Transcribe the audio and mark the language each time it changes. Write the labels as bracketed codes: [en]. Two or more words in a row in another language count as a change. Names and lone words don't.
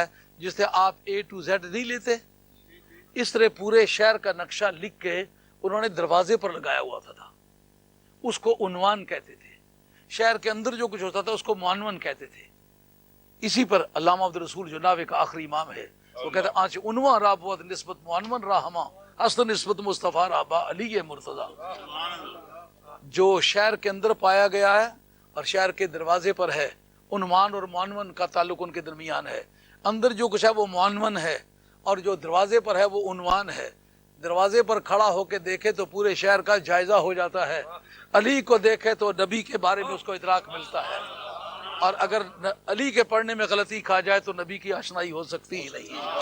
[ur] جس سے آپ [en] A to Z [ur] نہیں لیتے، اس طرح پورے شہر کا نقشہ لکھ کے انہوں نے دروازے پر لگایا ہوا تھا. اس کو عنوان کہتے تھے. شہر کے اندر جو کچھ ہوتا تھا اس کو معنون کہتے تھے. اسی پر علامہ عبد الرسول جو ناوے کا آخری امام ہے وہ کہتے ہیں [fa] آنچ عنوان را بود نسبت معنون را ہما اصل نسبت مصطفیٰ را با علی مرتضیٰ. [ur] جو شہر کے اندر پایا گیا ہے اور شہر کے دروازے پر ہے، عنوان اور معنون کا تعلق ان کے درمیان ہے. اندر جو کچھ ہے وہ معنون ہے اور جو دروازے پر ہے وہ عنوان ہے. دروازے پر کھڑا ہو کے دیکھے تو پورے شہر کا جائزہ ہو جاتا ہے، علی کو دیکھے تو نبی کے بارے میں اس کو ادراک ملتا ہے، اور اگر علی کے پڑھنے میں غلطی کھا جائے تو نبی کی آشنائی ہو سکتی ہی نہیں.